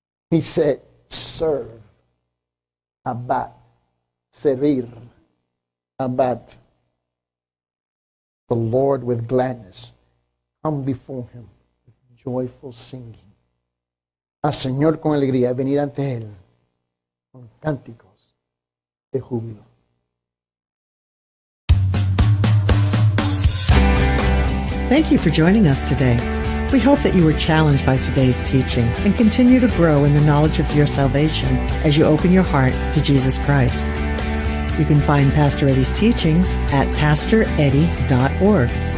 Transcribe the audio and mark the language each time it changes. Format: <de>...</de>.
<en>He said, serve, abad, servir, abad, the Lord with gladness. Come before him with joyful singing.</en> <es>Al Señor con alegría, venir ante él con cánticos de júbilo.</es> <en>Thank you for joining us today. We hope that you were challenged by today's teaching and continue to grow in the knowledge of your salvation as you open your heart to Jesus Christ. You can find Pastor Eddie's teachings at pastoreddie.org.</en>